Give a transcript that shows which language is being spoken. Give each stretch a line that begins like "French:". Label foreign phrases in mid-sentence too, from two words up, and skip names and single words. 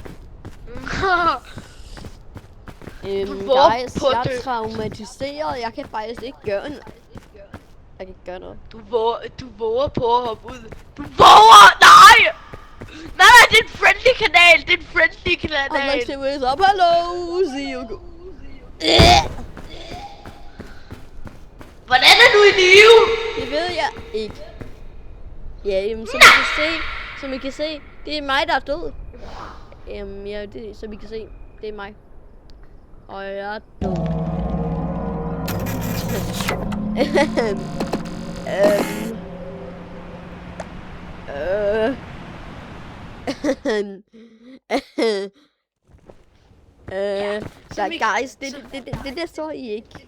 Danish: Guys, jeg er traumatiseret. Jeg kan faktisk ikke gøre noget. Jeg kan ikke gøre noget. Du våger på at hoppe ud. Du våger! Nej! Nej, det er en friendly kanal. Det er en friendly kanal.
English: I'm like, what's up? Hello! See you go.
Danish: Hvordan er du i live? Det ved jeg ikke. Ja, jamen, som I kan se, det er mig, der er død. Ja, det, som I kan se, det er mig. Og jeg er død. Så guys, det der så I ikke.